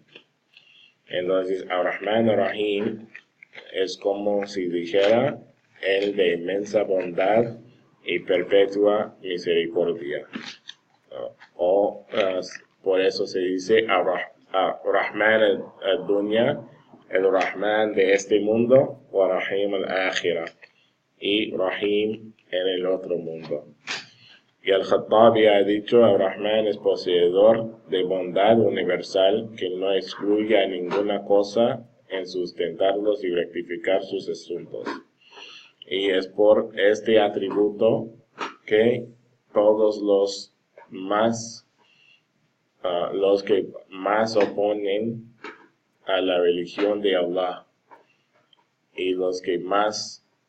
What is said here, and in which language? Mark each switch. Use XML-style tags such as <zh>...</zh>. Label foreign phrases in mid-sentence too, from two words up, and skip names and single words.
<es>Entonces, Ar-Rahman Ar-Rahim es como si dijera el de inmensa bondad y perpetua misericordia. Por eso se dice</es> <ar>الرحمن الدنيا,</ar> <es>el Rahman de este mundo, o</es> <ar>رحيم الآخرة,</ar> <es>y Rahim en el otro mundo. Y al-Khattabi ha dicho, Ar-Rahman es poseedor de bondad universal que no excluye a ninguna cosa en sustentarlos y rectificar sus asuntos. Y es por este atributo que todos los que más oponen a la religión de Allah y los que más</es>